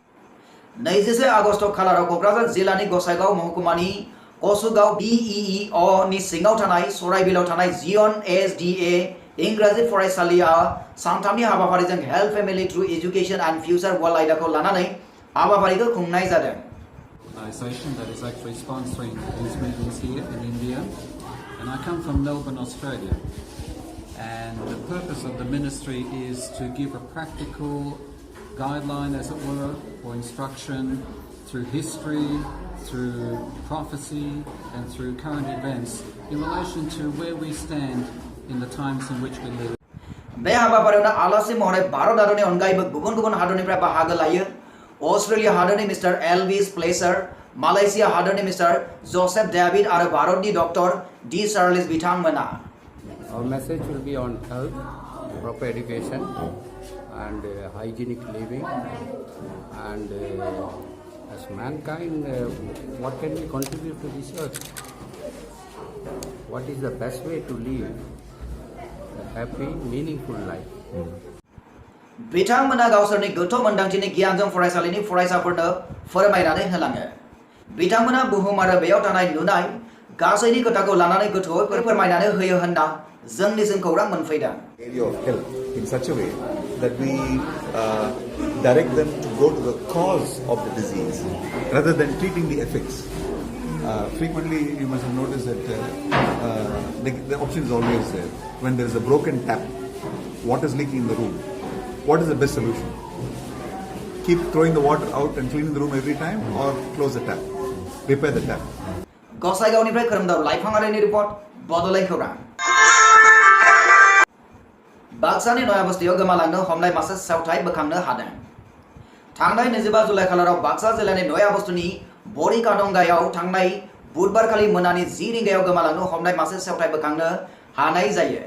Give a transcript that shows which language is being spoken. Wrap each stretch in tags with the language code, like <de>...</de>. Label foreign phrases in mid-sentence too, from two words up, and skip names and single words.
<brx>21 आगस्ट खालाराव क'क्राझार जिल्लानि गसाइगाव महकुमानि कसुगाव BEEO नि सिङाव थानाय सराइबिलाव थानाय जियन एसडिए इंराजि फरायसालिया सानथामनि हाबाफारिजों</brx> <en>health family through education and future world</en> <brx>आयदाखौ लानानै हाबाफारिखौ खुंनाय जादों।</brx> <en>Organisation that is actually sponsoring these meetings here in India, and I come from Melbourne, Australia, and the purpose of the ministry is to give a practical guideline, as it were, for instruction through history, through prophecy, and through current events in relation to where we stand in the times in which we live.</en> <brx>बे हाबाफारियावनो आलासि महरै भारत हादरनि अनगायैबो गुबुन गुबुन हादरनिफ्राय बाहागो लायो। अस्ट्रेलिया हादरनि मिस्टार एल्विस प्लेसार, मालयेशिया हादरनि मिस्टार जोसेफ डेविड आरो भारतनि डक्टर डी चार्ल्स बिथांमोना।</brx> <en>Our message will be on health, proper education, and hygienic living, and as mankind, what can we contribute to this earth? What is the best way to live a happy, meaningful life?</en> <brx>बिथांमोना गावसोरनि गोथौ मोनदांथिनि गियानजों फरायसालिनि फरायसाफोरनो फोरमायनानै होलाङो। बिथांमोना बुहुम आरो बेयाव थानाय नुनाय गासैनि खोथाखौ लानानै गोथौयै फोरमायनानै होयो होनना जोंनिसिम खौरां मोनफैदों।</brx> <en>Area of health in such a way that we direct them to go to the cause of the disease rather than treating the effects. Frequently, you must have noticed that the option is always there. When there is a broken tap, water is leaking in the room. What is the best solution? Keep throwing the water out and cleaning the room every time, or close the tap, repair the tap.</en> <brx>गसाइगावनिफ्राय खोरोमदाव लाइफाङारिनि रिपर्ट, बड'लेण्ड खौरां। बाक्सानि नयाबस्थियाव गोमालांनो हमनाय मासे सेवथाय बोखांनो हादों। थांनाय 25 जुलाइ खालाराव बाक्सा जिल्लानि नयाबस्थिनि बरिकादंगायाव थांनाय बुधबारखालि मोनानि 10 रिंगायाव गोमालांनो हमनाय मासे सेवथाय बोखांनो हानाय जायो।</brx>